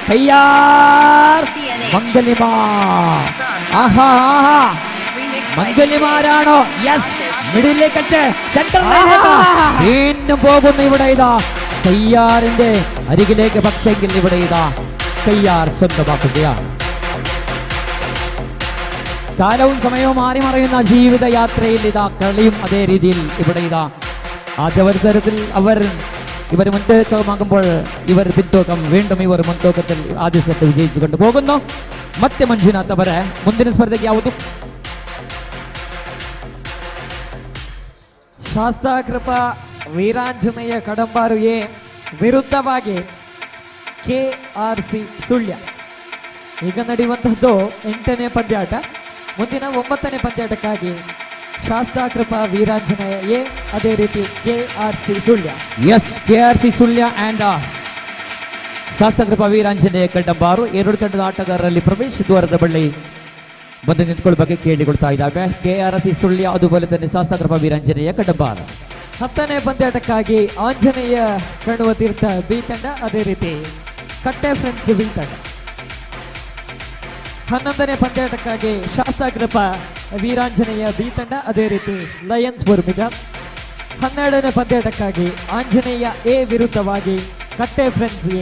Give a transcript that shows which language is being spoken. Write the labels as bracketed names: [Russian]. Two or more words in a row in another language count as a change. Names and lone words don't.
[Malayalam] മംഗലിമാരാണോ യെസ് മിഡിലേക്ക് വീണ്ടും പോകുന്നു ഇവിടെ ഇതാ തയ്യാറിന്റെ അരികിലേക്ക് പക്ഷെങ്കിൽ ഇവിടെ ഇതാ തയ്യാർ സ്വന്തമാക്കുകയാണ് കാലവും സമയവും മാറി മറയുന്ന ജീവിതയാത്രയിൽ ഇതാ കളിയും അതേ രീതിയിൽ ഇവിടെ ഇതാ ആദ്യ മത്സരത്തിൽ ഇവർ മുൻതൂക്കമാകുമ്പോൾ ഇവർ പിന്തൂക്കം വീണ്ടും ഇവർ മുൻതൂക്കത്തിൽ ആദ്യ സെറ്റ് വിജയിച്ചു കൊണ്ടുപോകുന്നു [Kannada] ಮತ್ತೆ ಮಂಜುನಾಥ್ ಅವರ ಮುಂದಿನ ಸ್ಪರ್ಧೆಗೆ ಯಾವುದು ಶಾಸ್ತಾಕೃಪಾ ವೀರಾಂಜನೇಯ ಕಡಂಬಾರು ಎ ವಿರುದ್ಧವಾಗಿ KRC ಸುಳ್ಯ ಈಗ ನಡೆಯುವಂತಹದ್ದು 8ನೇ ಪಂದ್ಯಾಟ ಮುಂದಿನ 9ನೇ ಪಂದ್ಯಾಟಕ್ಕಾಗಿ ಶಾಸ್ತಾಕೃಪಾ ವೀರಾಂಜನೇಯ ಎ ಅದೇ ರೀತಿ KRC ಸುಳ್ಯ KRC ಸುಳ್ಯ ಅಂಡ್ ಶಾಸ್ತಾಕೃಪಾ ವೀರಾಂಜನೇಯ ಕಡಂಬಾರು ಎರಡು ತಂಡದ ಆಟಗಾರರಲ್ಲಿ ಪ್ರವೇಶ ದ್ವಾರದ ಬಳಿ ಬಂದು ನಿಂತ್ಕೊಳ್ಬೇಕು ಕೇಳಿಕೊಳ್ತಾ ಇದ್ದಾವೆ KRC ಸುಳ್ಯ [Malayalam] അതുപോലെ തന്നെ [Kannada] ಶಾಸ್ತಾಕೃಪಾ ವೀರಾಂಜನೇಯ ಕಡಂಬಾರು 10ನೇ ಪಂದ್ಯಾಟಕ್ಕಾಗಿ ಆಂಜನೇಯ ಕಣ್ಣುವ ತೀರ್ಥ ಬಿ ತಂಡ ಅದೇ ರೀತಿ ಕಟ್ಟೆ ಫ್ರೆಂಡ್ಸ್ ಬಿ ತಂಡ 11ನೇ ಪಂದ್ಯಾಟಕ್ಕಾಗಿ ಶಾಸ್ತಾಕೃಪಾ ವೀರಾಂಜನೇಯ ಬಿ ತಂಡ ಅದೇ ರೀತಿ ಲಯನ್ಸ್ ಮುರ್ಮಿಗ 12ನೇ ಪಂದ್ಯಾಟಕ್ಕಾಗಿ ಆಂಜನೇಯ ಎ ವಿರುದ್ಧವಾಗಿ ಕಟ್ಟೆ ಫ್ರೆಂಡ್ಸ್ ಎ